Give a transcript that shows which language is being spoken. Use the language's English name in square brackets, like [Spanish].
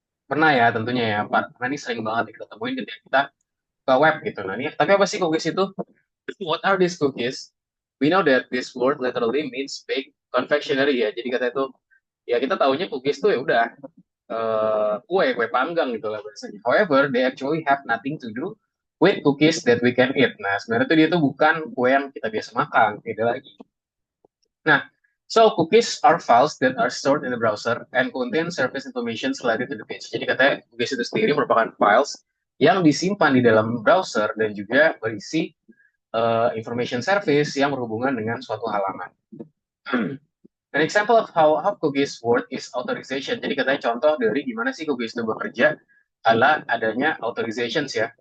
[Indonesian] pernah ya tentunya ya Pak karena ini sering banget kita temuin ketika kita ke web gitu nah ini tapi apa sih cookies itu [English] what are these cookies we know that this word literally means bake confectionery [Indonesian] ya jadi kata itu ya kita taunya cookies tuh ya udah kue kue panggang gitu lah biasanya. [English] However, they actually have nothing to do with cookies that we can eat. [Indonesian] Nah, sebenarnya tuh dia tuh bukan kue yang kita biasa makan, tidak lagi. [English] Nah, so cookies are files that are stored in the browser and contain service information related to the page. [Indonesian] Jadi katanya cookies itu sendiri merupakan files yang disimpan di dalam browser dan juga berisi information service yang berhubungan dengan suatu halaman. [English] An example of how cookies work is authorization. [Indonesian] Jadi katanya contoh dari gimana sih cookies itu bekerja adalah adanya authorizations ya.